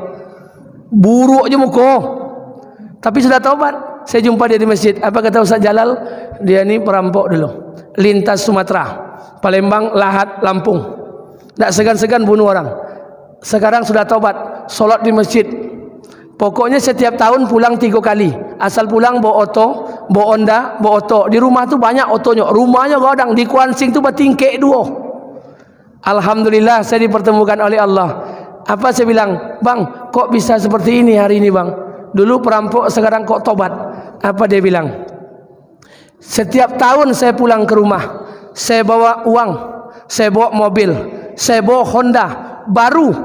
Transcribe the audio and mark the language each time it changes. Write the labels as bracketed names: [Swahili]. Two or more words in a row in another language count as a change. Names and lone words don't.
[Malay] Buruk je muka. Tapi sudah taubat. Saya jumpa dia di masjid. Apa kata Ustaz Jalal? Dia ni perampok dulu. [Indonesian] Lintas Sumatera, Palembang, Lahat, Lampung. [Malay] Tak segan-segan bunuh orang. Sekarang sudah taubat. Solat di masjid. [Indonesian] Pokoknya setiap tahun pulang 3 kali. Asal pulang bawa oto, bawa Honda, bawa oto. Di rumah tu banyak otonya. [Minangkabau] Rumahnya godang di Kuansing tu bertingkek 2. [Indonesian] Alhamdulillah saya dipertemukan oleh Allah. Apa saya bilang? Bang, kok bisa seperti ini hari ini bang? Dulu perampok, sekarang kok tobat. Apa dia bilang? Setiap tahun saya pulang ke rumah, saya bawa uang, saya bawa mobil, saya bawa Honda baru.